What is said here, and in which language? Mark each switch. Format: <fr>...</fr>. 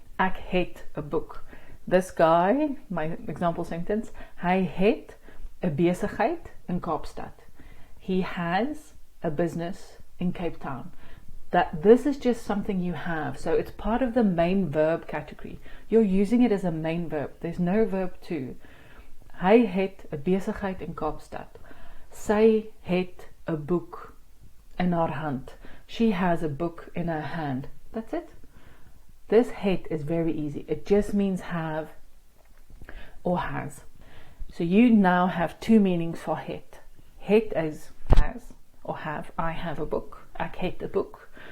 <af>Ek het</af> <en>a book. This guy, my example sentence,</en> <af>hy het 'n besigheid in Kaapstad.</af> <en>He has a business in Cape Town. That this is just something you have, so it's part of the main verb category. You're using it as a main verb. There's no verb to.</en> <af>Hy het 'n besigheid in Kaapstad. Sy het 'n boek in haar hand.</af> <en>She has a book in her hand. That's it. This het is very easy. It just means have or has. So you now have two meanings for het. Het is has or have. I have a book.</en> <af>Ek het</af> <en>a book.</en>